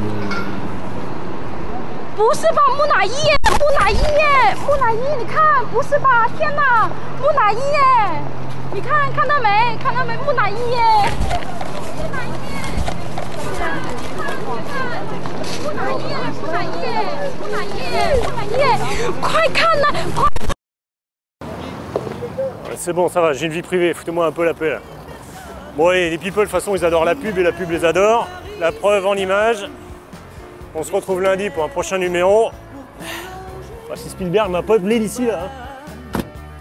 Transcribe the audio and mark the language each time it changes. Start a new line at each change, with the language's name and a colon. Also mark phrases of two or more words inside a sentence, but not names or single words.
Chinese: 不是吧，木乃伊耶，木乃伊耶，木乃伊，你看，不是吧？天哪，木乃伊耶！你看，看到没？看到没？木乃伊耶！木乃伊耶！木乃伊耶！木乃伊耶！木乃伊耶！木乃伊耶！快看呐！快！
French: C'est bon, ça va, j'ai une vie privée, foutez-moi un peu la paix là. Bon allez, les people de toute façon ils adorent la pub et la pub les adore. La preuve en image. On se retrouve lundi pour un prochain numéro. Ah, si Spielberg m'a pas appelé d'ici là.